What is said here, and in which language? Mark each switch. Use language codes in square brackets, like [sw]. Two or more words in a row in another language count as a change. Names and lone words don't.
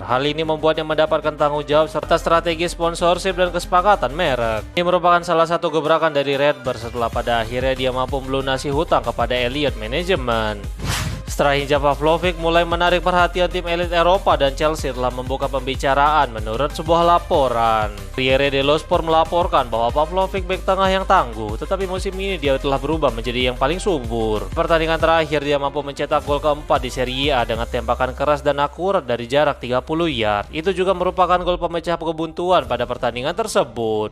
[id] Hal ini membuatnya mendapatkan tanggung jawab serta strategi sponsorship dan kesepakatan merek. Ini merupakan salah satu gebrakan dari Redbird setelah pada akhirnya dia mampu melunasi hutang kepada Elliott Management. Setelah hijab Pavlovic mulai menarik perhatian tim elit Eropa dan Chelsea telah membuka pembicaraan menurut sebuah laporan. Corriere dello Sport melaporkan bahwa Pavlovic bek tengah yang tangguh, tetapi musim ini dia telah berubah menjadi yang paling subur. Pertandingan terakhir dia mampu mencetak gol keempat di Serie A dengan tembakan keras dan akurat dari jarak 30 yard. Itu juga merupakan gol pemecah kebuntuan pada pertandingan tersebut.